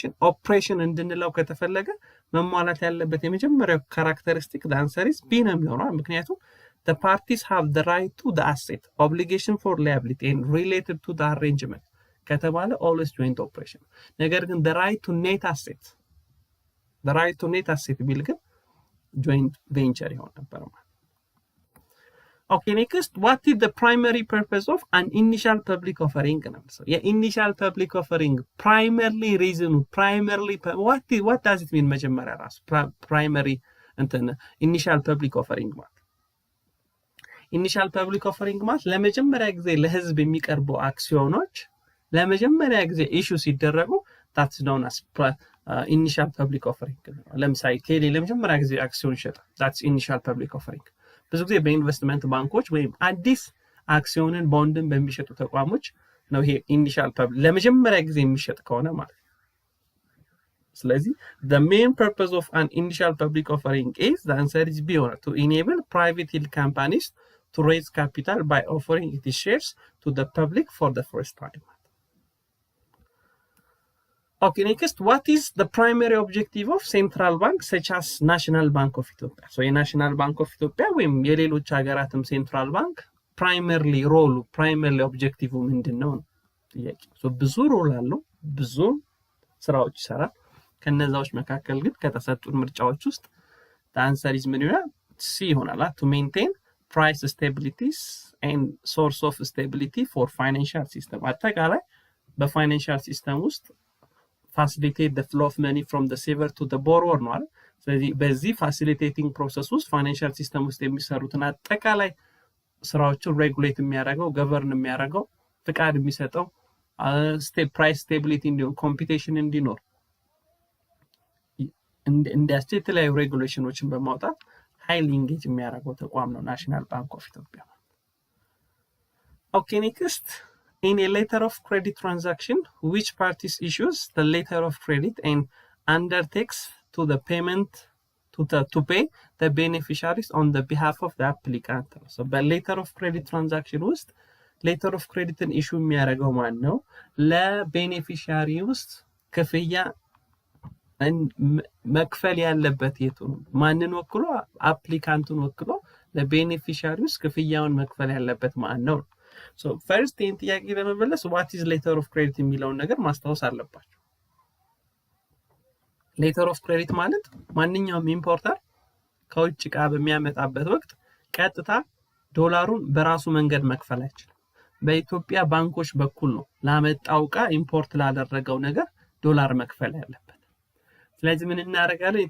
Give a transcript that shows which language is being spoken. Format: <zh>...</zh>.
<am>operation እንድንለው ከተፈለገ መሟላት ያለበት የመጀመሪያው ካራክተሪስቲክ</am> <en>the answer is B</en> <am>ነው የሚሆነው ምክንያቱም</am> <en>the parties have the right to the asset obligation for liability and related to the arrangement</en> <am>ከተባለ</am> <en>always joint operation</en> <am>ነገር ግን</am> <en>the right to net asset</en> <am>ቢል ግን</am> <en>joint venture</en> <am>ይሆን ነበር ማለት</am> <en>Okay, next, what is the primary purpose of an initial public offering? So, initial public offering, what does it mean? Primary and initial public offering.</en> <am>Initial public offering, ለመጀመሪያ ጊዜ ለህዝብ የሚቀርቡ አክሲዮኖች ለመጀመሪያ ጊዜ ኢሹ ሲደረጉ</am> <en>that's known as initial public offering.</en> <am>ለምሳሌ ቴሌ ለመጀመሪያ ጊዜ አክሲዮን ሸጠ</am> <en>that's initial public offering.</en> <am>ብዙ ጊዜ በኢንቨስትመንት ባንኮች ወይም አዲስ አክሲዮንን ቦንድን በሚሸጡ ተቋሞች ነው ይሄ ኢኒሺያል ፐብሊክ ለመጀመሪያ ጊዜ የሚሸጥ ከሆነ ማለት ስለዚህ</am> <en>the main purpose of an initial public offering is the answer is B</en> <am>ሆነ</am> <en>to enable private yield companies to raise capital by offering its shares to the public for the first time. Okay, next, what is the primary objective of central bank such as National Bank of Ethiopia?</en> <am>So የናሽናል ባንክ ኦፍ ኢትዮጵያ ወይም የሌሎች ሀገራትም ሴንትራል ባንክ ፕራይመርሊ ኦብጀክቲቭ ምንድነው ነው ጥያቄ። ሶ ብዙ ሮል አለው፣ ብዙ ስራዎች ይሰራል። ከነዛዎች መካከል ግን ከተሰጡን ምርጫዎች ውስጥ</am> <en>the answer is</en> <am>ምን ይሆናል? C ይሆናል።</am> <en>to maintain price stabilities and source of stability for financial system።</en> <am>አጠቃላይ በፋይናንሻል ሲስተም ውስጥ</am> <en>facilitate the flow of money from the saver to the borrower</en> <am>ነው አይደል? ስለዚህ በዚህ ፋሲሊቴቲንግ ፕሮሰስ ውስጥ ፋይናንሻል ሲስተም ውስጥ የሚሰሩትን አጠቃላይ ስራዎችን ሬጉሌት የሚያደርገው ገቨርን የሚያደርገው ፍቃድ የሚሰጠው ፕራይስ ስቴቢሊቲ እንዲሆን ኮምፒቲሽን እንዲኖር እንዲያስችል የተለያዩ ሬጉሌሽኖችን በማውጣት ሃይሊ ኢንጌጅ የሚያደርገው ተቋም ነው ናሽናል ባንክ ኦፍ ኢትዮጵያ።</am> <en>ኦኬ ኔክስት in a letter of credit transaction, which parties issues the letter of credit and undertakes to the payment to pay the beneficiaries on the behalf of the applicant?</en> <am>So, by letter of credit transaction ውስጥ letter of credit issue የሚያደርገው ማን ነው? ለቤኔፊሻሪ ውስጥ ክፍያ መክፈል ያለበት የቱ ነው? ማንን ወክሎ? አፕሊካንቱን ወክሎ ለቤኔፊሻሪ ውስጥ ክፍያውን መክፈል ያለበት ማን ነው? So first ይህን ጥያቄ ለመመለስ</am> <en>what is letter of credit</en> <am>የሚለውን ነገር ማስታወስ አለባቸው። letter of credit ማለት ማንኛውም ኢምፖርተር ከውጭ ዕቃ በሚያመጣበት ወቅት ቀጥታ ዶላሩን በራሱ መንገድ መክፈል አይችልም። በኢትዮጵያ ባንኮች በኩል ነው ላመጣው ዕቃ ኢምፖርት ላደረገው ነገር ዶላር መክፈል ያለበት። ስለዚህ ምን እናደርጋለን?</am>